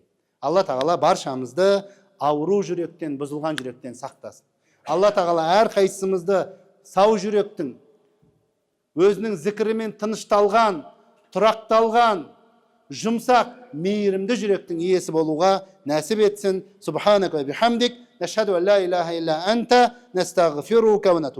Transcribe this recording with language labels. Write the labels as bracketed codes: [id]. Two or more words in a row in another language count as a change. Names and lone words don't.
[kk] Алла тағала баршамызды ауру жүректен, бұзылған жүректен сақтасын. Алла тағала әрқайсымызды сау жүректің, өзінің зікірімен тынышталған, тұрақталған, жұмсақ, мейірімді жүректің иесі болуға нәсіп етсін. [ar] سبحانك وبحمدك نشهد أن لا إله إلا أنت نستغفرك ونتوب.